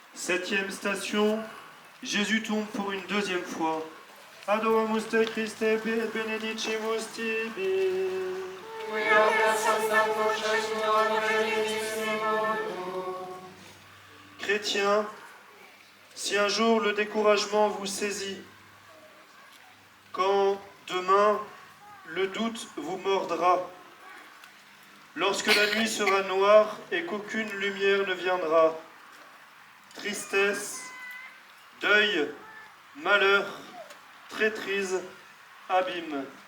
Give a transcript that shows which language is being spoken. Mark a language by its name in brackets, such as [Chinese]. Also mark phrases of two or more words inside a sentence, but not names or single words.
[French] Septième station, Jésus tombe pour une deuxième fois. [Latin] Adoramus te Christe benedicimus tibi. [French] Chrétiens, si un jour le découragement vous saisit, quand demain le doute vous mordra, lorsque la nuit sera noire et qu'aucune lumière ne viendra, tristesse, deuil, malheur, traîtrise, abîme.